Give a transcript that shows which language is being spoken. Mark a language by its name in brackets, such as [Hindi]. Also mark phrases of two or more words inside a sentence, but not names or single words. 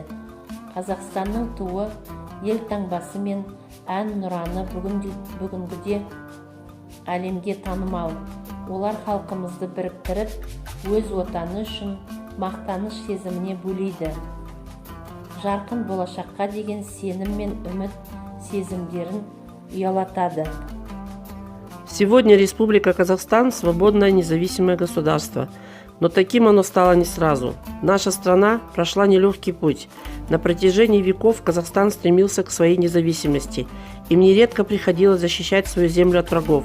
[Kazakh] Қазақстанның туы, елтаңбасы мен әнұраны бүгінгіде әлемге танымал. Олар халқымызды біріктіріп, өз отаны үшін мақтаныш сезіміне бөлейді. Жарқын болашаққа деген сенім мен үміт сезімдерін ұялатады. [Russian] Сегодня Республика Казахстан – свободное независимое государство. Но таким оно стало не сразу. Наша страна прошла нелегкий путь. На протяжении веков Казахстан стремился к своей независимости. Им нередко приходилось защищать свою землю от врагов.